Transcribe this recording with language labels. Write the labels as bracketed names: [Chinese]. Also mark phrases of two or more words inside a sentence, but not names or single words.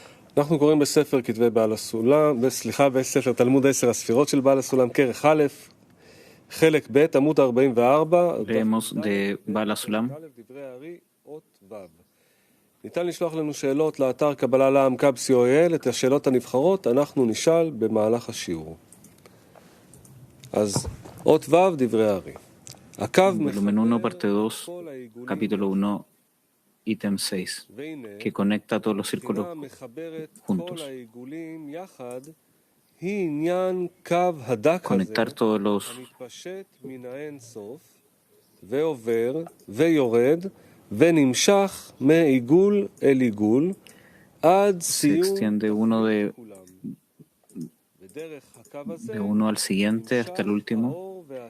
[Hebrew] אנחנו קוראים בספר כתבי בעל הסולם, בספר תלמוד 10 הספירות של בעל הסולם, כרך א', חלק ב', עמוד 44, [Spanish] Leemos de Bala Sulam. [Hebrew] דברי הארי, אות ו'. ניתן לשלוח לנו שאלות לאתר קבלה לעם co.il, את השאלות הנבחרות אנחנו נשאל במהלך השיעור. אז אות ו', דברי הארי. הקו [Spanish] Volumen 1, parte 2, capítulo 1, ítem 6, que conecta todos los círculos juntos. Conectar todos los se extiende uno de uno al siguiente hasta el último.